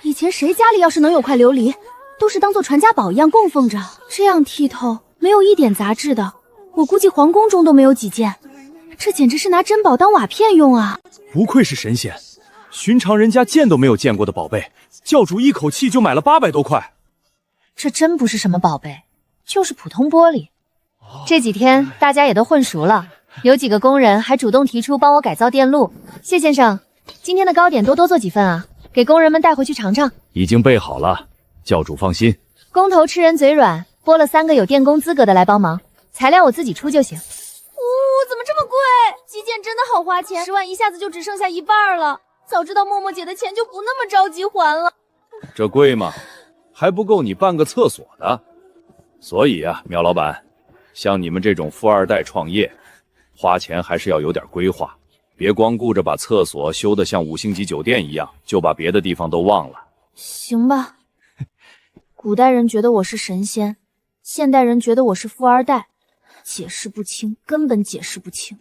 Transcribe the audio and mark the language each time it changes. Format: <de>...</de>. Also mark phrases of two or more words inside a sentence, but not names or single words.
<zh>以前誰家裡要是能有塊琉璃，都是當做傳家寶一樣供奉着，這樣剔透，沒有一點雜質的，我估計皇宮中都沒有幾件。這簡直是拿珍寶當瓦片用啊！不愧是神仙，尋常人家見都沒有見過的寶貝， 教主一口气就買了800多塊。这真不是什么宝贝，就是普通玻璃。这几天大家也都混熟了，有几个工人还主动提出帮我改造电路。谢先生，今天的糕点多做几份啊，给工人们带回去尝尝。已经备好了，教主放心。工头吃人嘴软，拨了3个有电工资格的来帮忙，材料我自己出就行。怎么这么贵？基建真的好花钱，10万一下子就只剩下一半了。早知道默默姐的钱就不那么着急还了。这贵吗？还不夠你辦個廁所的。所以啊，苗老闆，像你們這種富二代創業，花錢還是要有點規劃，別光顧着把廁所修得像5星級酒店一樣，就把別的地方都忘了。行吧，古代人覺得我是神仙，現代人覺得我是富二代，解釋不清，根本解釋不清。</zh>